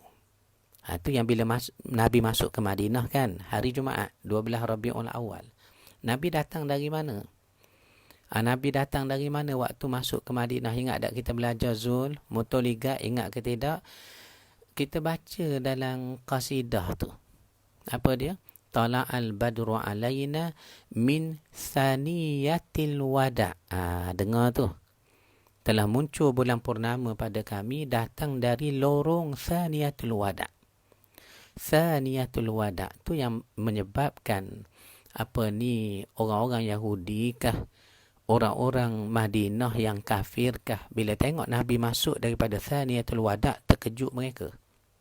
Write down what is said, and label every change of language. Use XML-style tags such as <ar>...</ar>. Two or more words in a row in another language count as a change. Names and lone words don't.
<ms>Itu yang bila Nabi masuk ke Madinah kan, hari Jumaat 12 Rabiul Awal. Nabi datang dari mana? Nabi datang dari mana waktu masuk ke Madinah? Ingat tak kita belajar Zul, Mutoliga, ingat ke tidak? Kita baca dalam qasidah tu. Apa dia?</ms> <ar>طلع البدر علينا من ثنيات الوداع'.</ar> <ms>Dengar tu. Telah muncul bulan purnama pada kami, datang dari lorong Thaniyatul Wada'. Thaniyatul Wada' tu yang menyebabkan orang-orang Yahudi kah, orang-orang Madinah yang kafir kah, bila tengok Nabi masuk daripada Thaniyatul Wada', terkejut mereka.</ms>